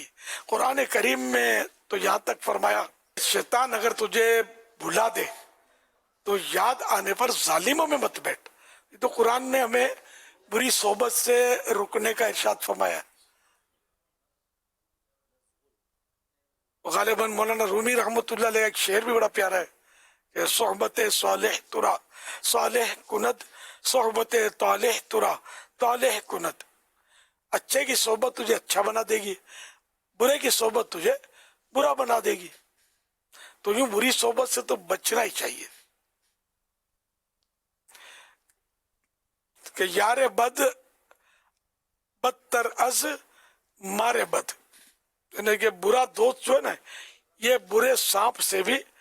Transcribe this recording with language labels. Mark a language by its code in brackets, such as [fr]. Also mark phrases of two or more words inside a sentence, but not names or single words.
[ur] قرآن کریم میں تو یہاں تک فرمایا، شیطان اگر تجھے بھلا دے تو یاد آنے پر ظالموں میں مت بیٹھ. تو قرآن نے ہمیں بری صحبت سے رکنے کا ارشاد فرمایا. غالباً مولانا رومی رحمۃ اللہ علیہ ایک شعر بھی بڑا پیارا ہے کہ [fa] صحبت صالح ترا صالح کند، صحبت طالح ترا طالح کند. [ur] اچھے کی صحبت تجھے اچھا بنا دے گی، برے کی صحبت تجھے برا بنا دے گی. تو یوں بری صحبت سے تو بچنا ہی چاہیے کہ [fa] یار بد بدتر از مارے بد، [ur] یعنی کہ برا دوست جو ہے نا یہ برے سانپ سے بھی